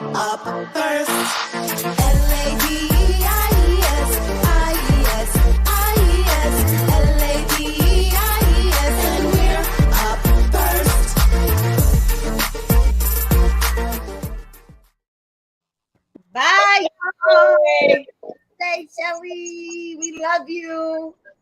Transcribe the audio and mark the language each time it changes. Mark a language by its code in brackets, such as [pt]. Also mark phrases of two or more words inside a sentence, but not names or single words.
[en] up first. L-A-D-E-I-E-S, I-E-S, I-E-S, L-A-D-E-I-E-S, and we're up first. Bye, y'all. Stay Shelly. We love you.